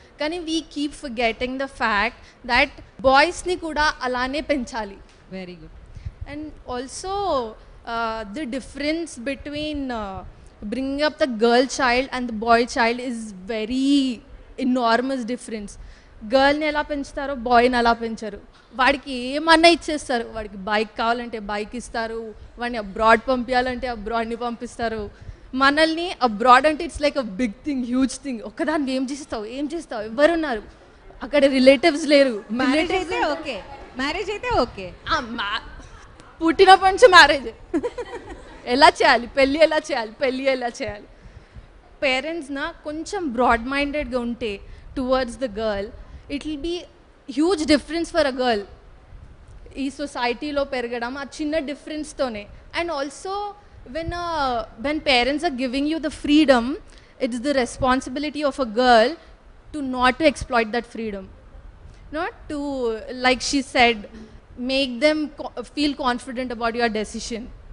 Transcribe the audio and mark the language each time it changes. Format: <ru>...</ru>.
<en>కానీ we keep forgetting the fact that</en> <te>బాయ్స్ని కూడా అలానే పెంచాలి.</te> <en>Very good. And also the difference between bringing up the girl child and the boy child is very enormous difference.</en> <te>గర్ల్ని ఎలా పెంచుతారో బాయ్ని అలా పెంచరు. వాడికి ఏమన్నా ఇచ్చేస్తారు. వాడికి బైక్ కావాలంటే బైక్ ఇస్తారు, వాడిని అబ్రాడ్ పంపించాలంటే అబ్రాడ్ని పంపిస్తారు. మనల్ని అబ్రాడ్ అంటే</te> <en>It's like a big thing, huge thing.</en> <te>ఒక్కదాన్ని ఏం చేస్తావు ఎవరున్నారు అక్కడ, రిలేటివ్స్ లేరు. మ్యారేజ్ అయితే ఓకే, పుట్టినప్పటి నుంచి మ్యారేజ్ ఎలా చేయాలి, పెళ్ళి ఎలా చేయాలి. పేరెంట్స్ కొంచెం బ్రాడ్ మైండెడ్గా ఉంటే</te> <en>Towards the girl, it will be huge difference for a girl.</en> <te>ఈ సొసైటీలో పెరగడం ఆ చిన్న డిఫరెన్స్తోనే.</te> <en>And also when parents are giving you the freedom, it's the responsibility of a girl to not to exploit that freedom, not to, like she said, make them feel confident about your decision.</en>